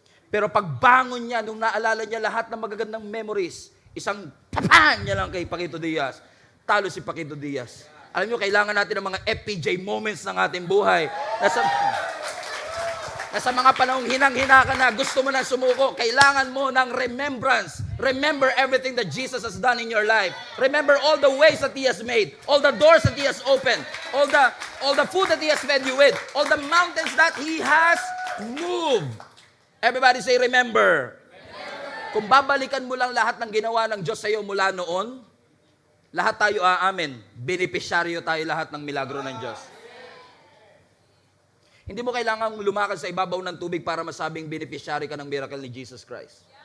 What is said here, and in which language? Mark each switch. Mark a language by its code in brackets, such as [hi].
[tl] Pero pagbangon niya, nung naalala niya lahat ng magagandang memories, isang papan niya lang kay Paquito Diaz. Talo si Paquito Diaz. Alam niyo, kailangan natin ng mga FPJ moments ng ating buhay. Nasa mga panahong hinang-hina ka na, gusto mo na sumuko, kailangan mo ng remembrance. [en] Remember everything that Jesus has done in your life. Remember all the ways that He has made, all the doors that He has opened, all the food that He has fed you with, all the mountains that He has moved. Everybody say, remember. [tl] Kung babalikan mo lang lahat ng ginawa ng Diyos sa iyo mula noon, lahat tayo aamin, benepisyaryo tayo lahat ng milagro ng Diyos. Hindi mo kailangang lumakad sa ibabaw ng tubig para masabing beneficiary ka ng miracle ni Jesus Christ.